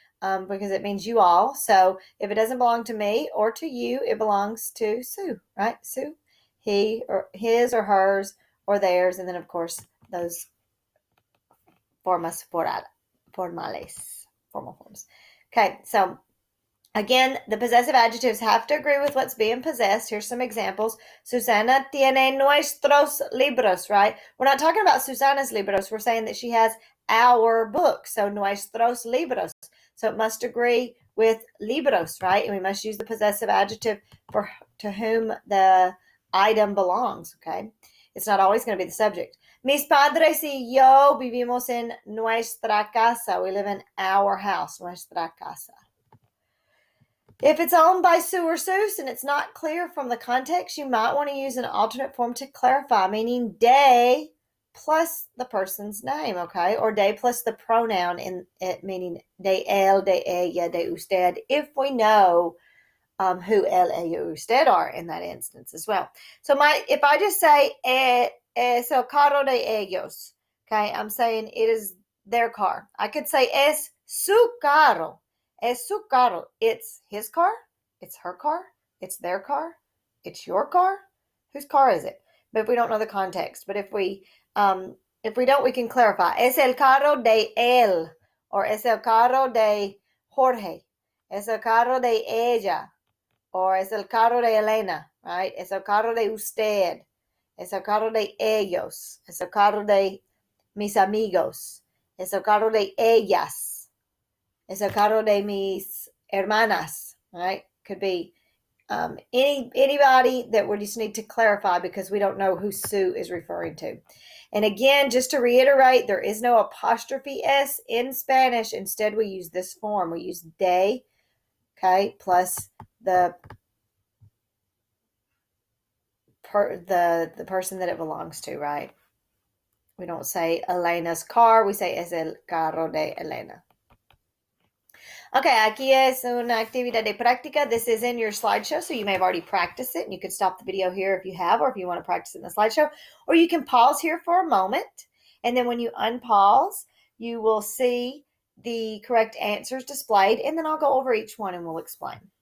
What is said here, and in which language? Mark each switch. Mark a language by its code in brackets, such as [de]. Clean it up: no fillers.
[en] Because it means you all. So if it doesn't belong to me or to you, it belongs to Sue, right? Sue, he or his or hers or theirs, and then of course those [es] formas formales, [en] formal forms. Okay, so again, the possessive adjectives have to agree with what's being possessed. Here's some examples. [es] Susana tiene nuestros libros, right? [en] We're not talking about Susana's libros. We're saying that she has our books. So nuestros libros. So it must agree with libros, right? And we must use the possessive adjective for to whom the item belongs, okay? It's not always going to be the subject. [es] Mis padres y yo vivimos en nuestra casa. [en] We live in our house, [es] nuestra casa. [en] If it's owned by Sue or Sus and it's not clear from the context, you might want to use an alternate form to clarify, meaning de plus the person's name, okay? Or de plus the pronoun in it, meaning [es] de él, de ella, de usted, [en] if we know who él, ella, usted are in that instance as well. So if I just say [es] es el carro de ellos, [en] okay, I'm saying it is their car. I could say [es] es su carro. Es su carro. [en] It's his car. It's her car. It's their car. It's your car. Whose car is it? But if we don't know the context, but if we don't, we can clarify. [es] Es el carro de él, or es el carro de Jorge. Es el carro de ella, or es el carro de Elena, right? Es el carro de usted. Es el carro de ellos. Es el carro de mis amigos. Es el carro de ellas. Es el carro de mis hermanas, right? [en] Could be anybody that we just need to clarify because we don't know who Sue is referring to. And again, just to reiterate, there is no apostrophe S in Spanish. Instead, we use this form. We use de, okay, plus the person that it belongs to, right? We don't say Elena's car. We say [es] es el carro de Elena. Okay, aquí es una actividad de práctica. [en] This is in your slideshow, so you may have already practiced it, and you can stop the video here if you have, or if you want to practice it in the slideshow, or you can pause here for a moment, and then when you unpause, you will see the correct answers displayed, and then I'll go over each one and we'll explain.